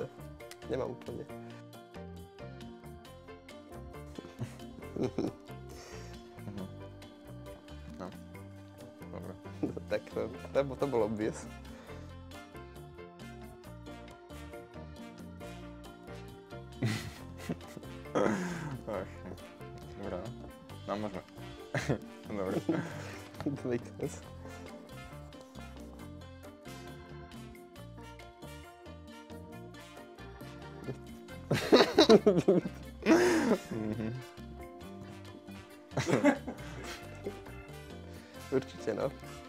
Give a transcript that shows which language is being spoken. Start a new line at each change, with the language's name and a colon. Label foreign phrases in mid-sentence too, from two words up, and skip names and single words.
Slovak: Nemám úplne. Tak to bolo obvious. Dobre, no môžeme. Dobre.
English: To makes sense.
Slovak: Určite, no.